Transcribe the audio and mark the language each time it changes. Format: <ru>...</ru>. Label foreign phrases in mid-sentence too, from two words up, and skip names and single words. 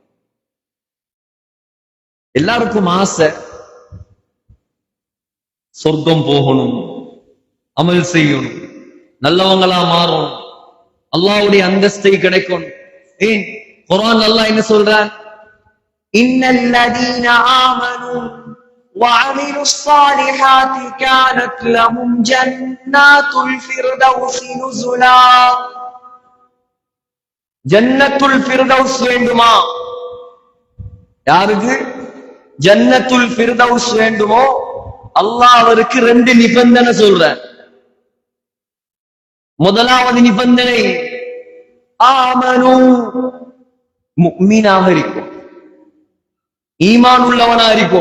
<ta>எல்லாருக்கும் ஆசை சொர்க்கம் போகணும், அமல் செய்யணும், நல்லவங்களா மாறணும், அல்லாஹ்வுடைய அந்தஸ்தை கிடைக்கும். ஏன் குர்ஆன் அல்லாஹ் என்ன சொல்றான்?</ta> <ar>إن الذين آمنوا وعملوا الصالحات كانت لهم جنات الفردوس نزلا.</ar> <ta>ஜன்னத்துல் ஃபிர்தௌஸ் வேண்டுமா? யாருக்கு ஜன்னத்துல் ஃபிர்தௌஸ் வேண்டுமோ அல்லாஹ் அவருக்கு 2 நிபந்தனை சொல்றார். முதலாவது நிபந்தனை, ஆமனு, முஃமினாக இருக்கும், ஈமான் உள்ளவனா இருக்கும்.</ta>